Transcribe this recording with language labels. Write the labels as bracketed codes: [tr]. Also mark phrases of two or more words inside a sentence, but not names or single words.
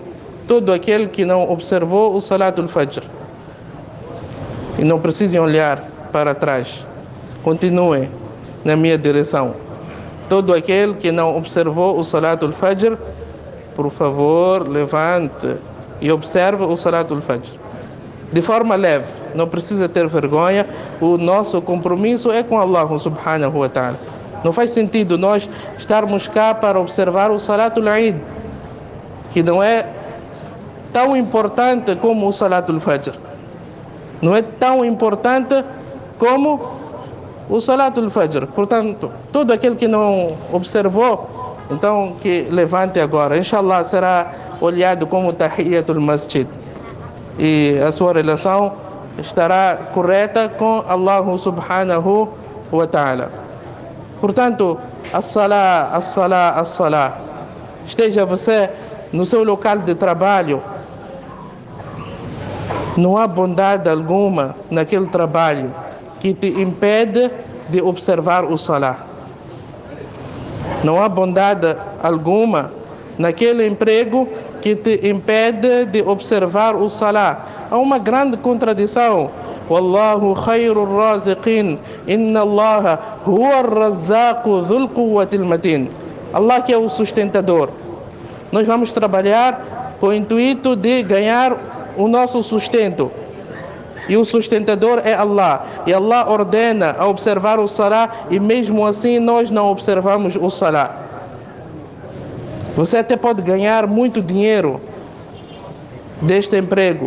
[pt] Todo aquele que não observou o [ar] صلاة الفجر, [pt] e não precisem olhar para trás, continue na minha direção. Todo aquele que não observou o [ar] صلاة الفجر, [pt] por favor, levante e observe o [ar] صلاة الفجر. [pt] De forma leve, não precisa ter vergonha. O nosso compromisso é com Allah [ar] سبحانه وتعالى. [pt] Não faz sentido nós estarmos cá para observar o [ar] صلاة العيد, [pt] que não é tão importante como o [ar] صلاة الفجر. [pt] Não é tão importante como o [ar] صلاة الفجر. [pt] Portanto, todo aquele que não observou, então que levante agora. Inshallah será olhado como [ar] تحية المسجد, [pt] e a sua relação estará correta com Allah [ar] سبحانه وتعالى. [pt] Portanto, [ar] الصلاة، الصلاة، الصلاة. [pt] Esteja você no seu local de trabalho, não há bondade alguma naquele trabalho que te impede de observar o Salah. Não há bondade alguma naquele emprego que te impede de observar o Salah. Há uma grande contradição. [ar] والله خير الرازقين، إن الله هو الرزاق ذو القوة المتين. [pt] Allah que é o sustentador. Nós vamos trabalhar com o intuito de ganhar o nosso sustento. E o sustentador é Allah. E Allah ordena a observar o Salah, e mesmo assim nós não observamos o Salah. Você até pode ganhar muito dinheiro deste emprego.